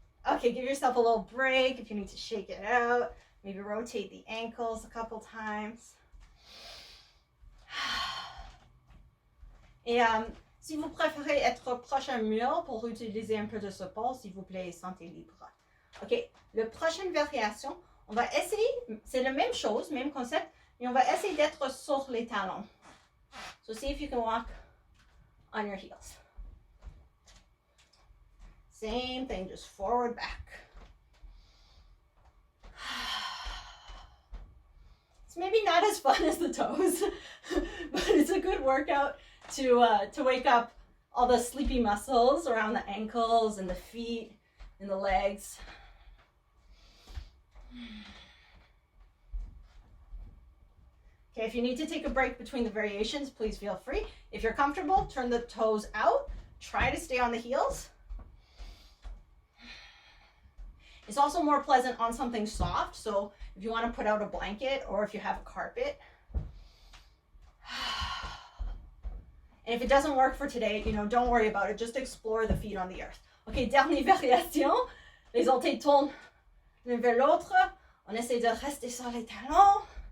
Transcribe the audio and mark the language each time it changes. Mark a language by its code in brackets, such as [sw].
[en] Okay, give yourself a little break if you need to shake it out. Maybe rotate the ankles a couple times. [fr] Et si vous préférez être proche à mur pour utiliser un peu de support, s'il vous plaît, sentez libre. Ok, la prochaine variation, on va essayer, c'est la même chose, même concept, mais on va essayer d'être sur les talons. [en] So see if you can walk on your heels. Same thing, just forward, back. It's maybe not as fun as the toes, but it's a good workout to wake up all the sleepy muscles around the ankles and the feet and the legs. Okay, if you need to take a break between the variations, please feel free. If you're comfortable, turn the toes out. Try to stay on the heels. It's also more pleasant on something soft, so if you want to put out a blanket or if you have a carpet. And if it doesn't work for today, don't worry about it. Just explore the feet on the earth. [fr] Okay, dernière variation. Les orteils tournent l'un vers l'autre. On essaie de rester sur les talons.